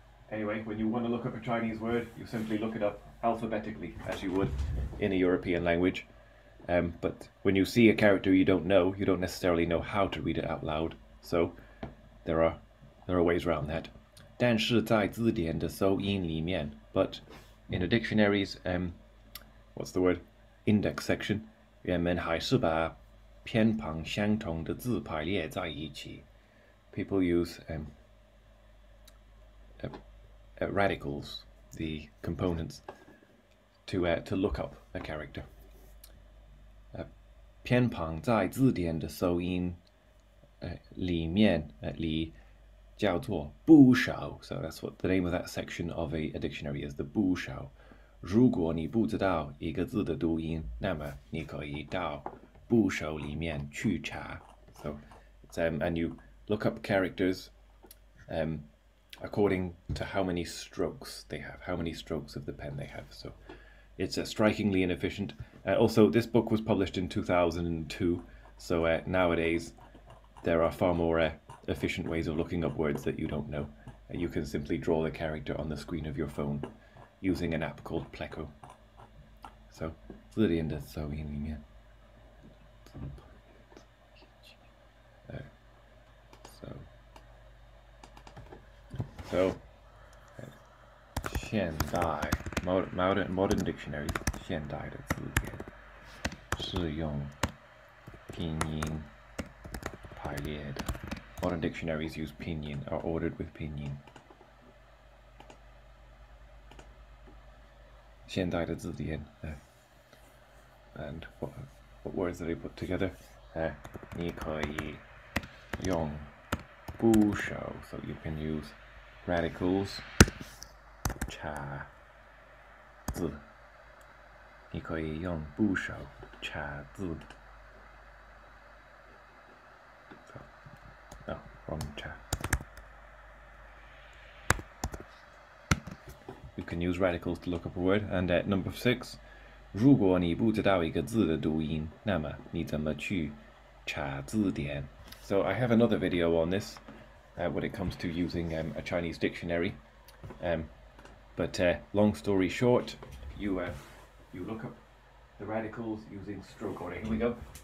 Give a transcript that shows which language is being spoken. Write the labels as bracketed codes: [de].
[en] Anyway, when you want to look up a Chinese word, you simply look it up alphabetically, as you would in a European language. But when you see a character you don't know, you don't necessarily know how to read it out loud. So there are ways around that. [zh] 但是在字典的搜音里面 [en] but in the dictionaries, what's the word? Index section, [zh] 人们还是把偏旁相同的字排列在一起. [en] People use radicals, the components, to look up a character. [zh] 偏旁在字典的搜音里面里叫做部首 [en] So that's what the name of that section of a dictionary is, the 部首. [zh] 如果你不知道一个字的读音，那么你可以到部首里面去查. [en] So it's, and you look up characters according to how many strokes they have, how many strokes of the pen they have. So it's strikingly inefficient. Also, this book was published in 2002, so nowadays there are far more efficient ways of looking up words that you don't know. You can simply draw the character on the screen of your phone using an app called Pleco. [zh] So, 字典的搜音里面 So, 现代 [en] modern dictionaries [zh] 现代的字典是用拼音排列的. [en] Modern dictionaries use pinyin, are ordered with pinyin. [zh] 现代的字典 [en] and what words that they put together? [zh] 你可以用部首 [en] so you can use radicals [zh] 查字. 你可以用部首查字. [en] No, wrong chat. You can use radicals to look up a word. And number 6, [zh] 如果你不知道一个字的读音，那么你怎么去查字典? [en] So I have another video on this when it comes to using a Chinese dictionary. But long story short, you look up the radicals using stroke order. Here we go.